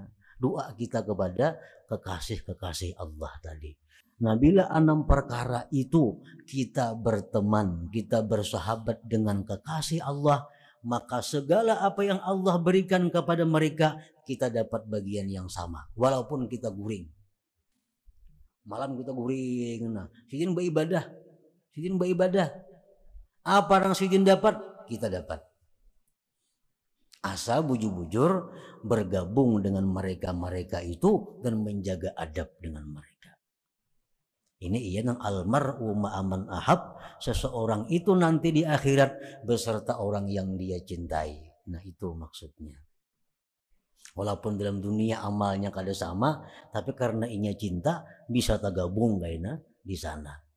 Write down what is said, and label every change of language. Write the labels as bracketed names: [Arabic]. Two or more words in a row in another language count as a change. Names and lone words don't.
[Indonesian] Doa kita kepada kekasih-kekasih Allah tadi. Nah, bila 6 perkara itu kita berteman, kita bersahabat dengan kekasih Allah, maka segala apa yang Allah berikan kepada mereka, kita dapat bagian yang sama. [Banjar] Walaupun kita guring. Malam kita guring. Nah, sidin beribadah. Apa yang sidin dapat, kita dapat. [Indonesian] Asa bujur-bujur bergabung dengan mereka-mereka itu dan menjaga adab dengan mereka. Ini ia nang [Arabic] المرء مع من أحب, [Indonesian] seseorang itu nanti di akhirat beserta orang yang dia cintai. Nah, itu maksudnya. [Banjar] Walaupun dalam dunia amalnya kada sama, tapi karena inya cinta bisa tergabung kayaknya di sana.